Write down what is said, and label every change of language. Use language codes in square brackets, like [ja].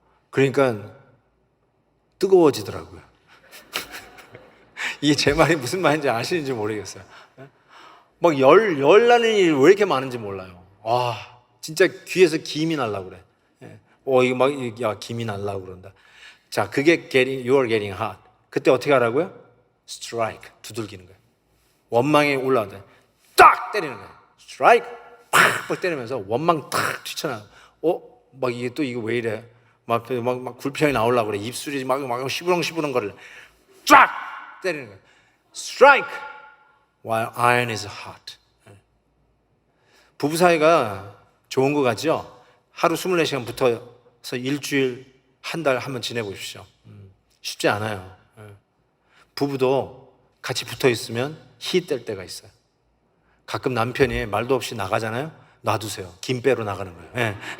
[ko] 그러니까 뜨거워지더라고요. 이게 제 말이 무슨 말인지 아시는지 모르겠어요. 막 열나는 일이 왜 이렇게 많은지 몰라요. 와, 진짜 귀에서 김이 날라고 그래. 이거 막, 야, 김이 날라고 그런다. 자, 그게 [en] you are getting hot. [ko] 그때 어떻게 하라고요? Strike. 두들기는 거예요. 원망이 올라오는데 딱 때리는 거예요. [en] Strike. [ko] 팍 때리면서 원망 탁 튀쳐나와. 막 이게 또 이거 왜 이래? 막 굴평이 나오려고 그래. 입술이 막 시부렁시부렁 거리려. 쫙 때리는 거예요. [en] Strike while iron is hot. [ko] 부부 사이가 좋은 거 같죠? 하루 24시간 붙어서 일주일, 한 달 한번 지내보십시오. 쉽지 않아요. 부부도 같이 붙어 있으면 희 뗄 때가 있어요. 가끔 남편이 말도 없이 나가잖아요. 놔두세요. 김 빼러 나가는 거예요. 네.